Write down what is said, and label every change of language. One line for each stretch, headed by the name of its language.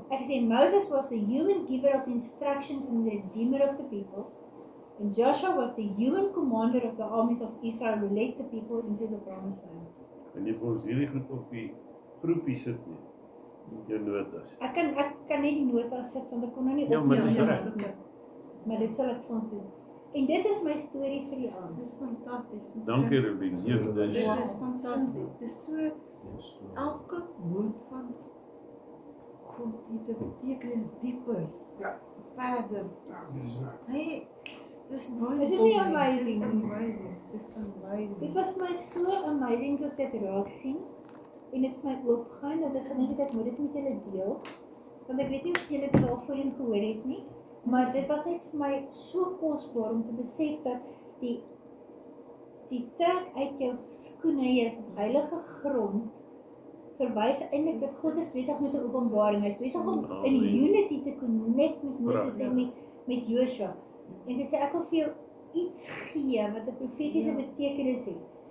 Afrikaans: Ek sê,
English: Moses was the human giver of instructions and the redeemer of the people, and Joshua was the human commander of the armies of Israel who led the people into the promised land.
Afrikaans: En jy vir ons hierdie goed op die groepie sit nie. Jou notas. Ek kan net die nota sit, want ek kon nou nie Ja, maar opneem dis nie. reg. Maar dit sal ek vir ons doen. En dit is my storie vir die aand. Dis fantasties. Dankie Ruben. Ja, Dit dis is fantasties. Dit is so elke woord van God het 'n betekenis dieper. Ja. Verder. Hey, dis baie. Is dit nie amazing? Dis amazing. Dis amazing. Dit was vir my so amazing toe ek dit raak sien. En dit het my oopgegaan dat ek gedink het ek moet dit met julle deel. Want ek weet nie of julle dit al voorheen gehoor het nie. Maar dit was net vir my so kosbaar om te besef dat die trek uit jou skoene, jy is op heilige grond, verwys eintlik dat God is besig met 'n openbaring. Hy is besig om in unity te connect met Moses en met Joshua. En dis ek wil vir jou iets gee wat 'n profetiese betekenis het